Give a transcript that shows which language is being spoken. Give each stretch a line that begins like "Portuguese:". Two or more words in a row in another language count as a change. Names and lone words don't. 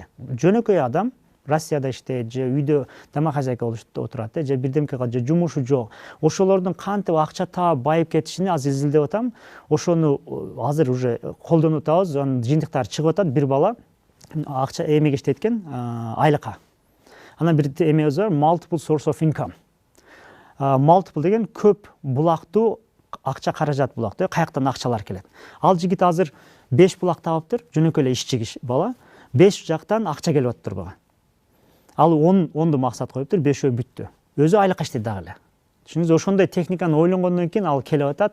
Kyrgyz: Жөнөкөй адам Россияда иштейт, же үйдө тамак-хозяйка болуп отурат, же бирдемке кылат, же жумушу жок. Ошолордун кантип акча таап байып кетишини азыр изилдеп атам. Ошону азыр уже колдонуп атабыз. Анын жыйынтыктары чыгып атат. Бир бала акча эмеге иштейт экен, айлыкка. Анан бир эмебиз бар,
English: multiple source of income.
Kyrgyz: Multiple деген көп булактуу акча каражат булактуу, каяктан акчалар келет. Ал жигит азыр 5 булак табыптыр, жөнөкөй эле ишчи бала. 5 жактан акча келип атыптыр буга. Ал 10ду максат коюптур, 5өө бүттү. Өзү айлыкка иштейт дагы эле. Түшүнүңүз, ошондой техниканы ойлонгондон кийин ал келип атат.